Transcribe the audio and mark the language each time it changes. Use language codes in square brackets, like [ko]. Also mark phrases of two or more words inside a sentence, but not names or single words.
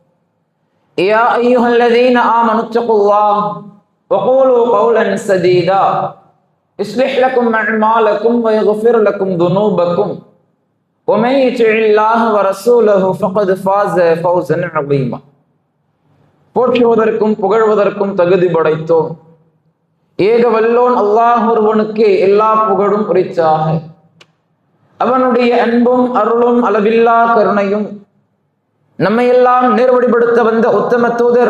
[ar] يا أيها الذين آمنوا اتقوا الله وقولوا قولا سديدا يصلح لكم أعمالكم ويغفر لكم ذنوبكم ومن يطع الله ورسوله فقد فاز فوزا عظيما [ta] போற்றுவதற்கும் புகழ்வதற்கும் தகுதி படைத்தோம் ஏக வல்லோன் அல்லாஹ் ஒருவனுக்கு எல்லா புகழும் உரித்தாக. அவனுடைய அன்பும் அருளும் அளவில்லா கருணையும் நம்மை எல்லாம் நேர்வழிப்படுத்த வந்த உத்தம தூதர்